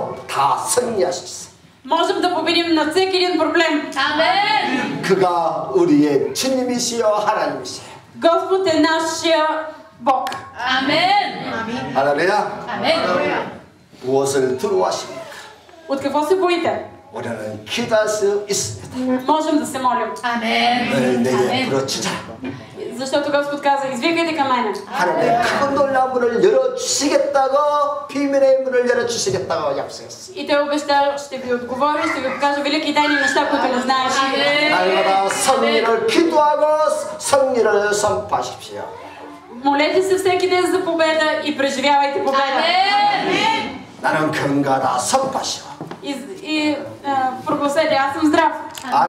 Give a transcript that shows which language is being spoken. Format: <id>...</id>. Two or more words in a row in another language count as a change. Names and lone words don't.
<ko>다 승리하실 수 있어요.</ko> <bg>Можем да победим на всеки един проблем. Amen.</bg> <ko>그가 우리의 주님이시여 하나님이시여.</ko> <bg>Господ е нашия Бог. Amen.</bg> <ko>할렐루야. Amen. 무엇을 두려워하십니까?</ko> <bg>От какво се боите?</bg> <ko>우리는 기도할 수 있습니다.</ko> <bg>Можем да се молим. Amen.</bg> <ko>내게 Amen. 부르짖으라.</ko> <bg>Защото Господ каза, извикайте към мене.</bg> <ko>하나님의 큰 놀라운 문을 열어주시겠다고, 비밀의 문을 열어주시겠다고 약속했어요.</ko> <bg>И той обеща, ще ви отговори, ще ви покажа велики тайни неща, които не знаеш.</bg> <ko>날마다 승리를 기도하고 승리를 선포하십시오.</ko> <bg>Молете се всеки ден за победа и преживявайте победа. Amen.</bg> <ko>나는 건강하다 선포하시오.</ko> <bg>И прогласете, аз съм здрав.</bg>